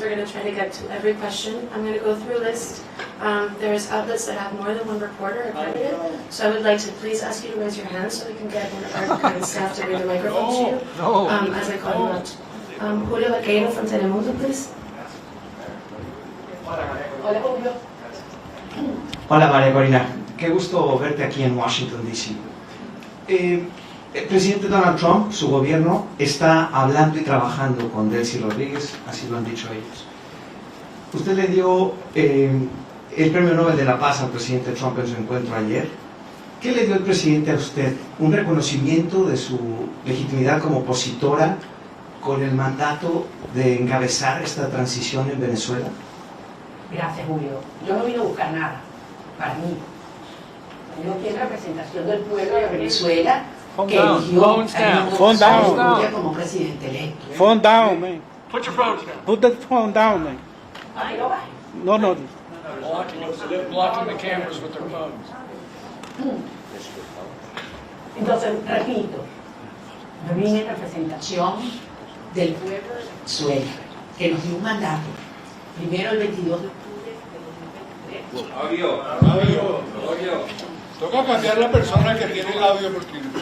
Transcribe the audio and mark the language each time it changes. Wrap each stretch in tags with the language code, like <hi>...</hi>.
<en>We're going to try to get to every question. I'm going to go through a list. There's outlets that have more than one reporter accredited, so I would like to please ask you to raise your hand so we can get one of our current staff to bring the microphone to you as I call you out. Julio Vaqueiro from Telemundo, please.</en> <es>Hola, Julio. Hola María Corina, qué gusto verte aquí en Washington, D.C. El presidente Donald Trump, su gobierno, está hablando y trabajando con Delcy Rodríguez, así lo han dicho ellos. Usted le dio el Premio Nobel de la Paz al presidente Trump en su encuentro ayer. ¿Qué le dio el presidente a usted? ¿Un reconocimiento de su legitimidad como opositora con el mandato de encabezar esta transición en Venezuela? Gracias, Julio. Yo no vine a buscar nada para mí. Yo quiero representación del pueblo de Venezuela que eligió a Maduro como presidente electo.</es> <en>Phone down, man. Put your phones down. Put the phone down, man.</en> <es>Ay, no baje. No, no.</es> <en>They're blocking the cameras with their phones.</en> <es>Entonces, repito, yo vine en representación del pueblo de Venezuela, que nos dio un mandato. Primero el 22 de octubre de 2023. Audio. Toca cambiar la persona que tiene el audio porque...</es>